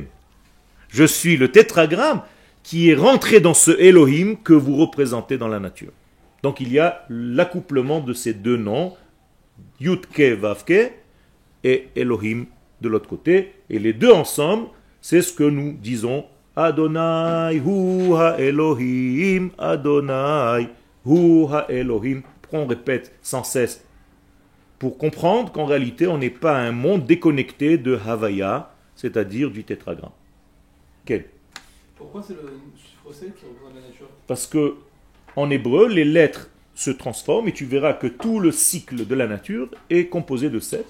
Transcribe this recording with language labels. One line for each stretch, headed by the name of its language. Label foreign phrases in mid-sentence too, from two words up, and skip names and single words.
French: Je suis le tétragramme qui est rentré dans ce Elohim que vous représentez dans la nature. Donc il y a l'accouplement de ces deux noms,
Hebrew: יוד קה ואו קה
French: et Elohim de l'autre côté. Et les deux ensemble, c'est ce que nous disons,
Hebrew: אדוני הוא האלוהים, אדוני הוא האלוהים.
French: On répète sans cesse pour comprendre qu'en réalité on n'est pas un monde déconnecté de Havaya, c'est-à-dire du tétragramme. Quel? Pourquoi c'est le chiffre 7 qui représente la nature? Parce que en hébreu, les lettres se transforment et tu verras que tout le cycle de la nature est composé de 7.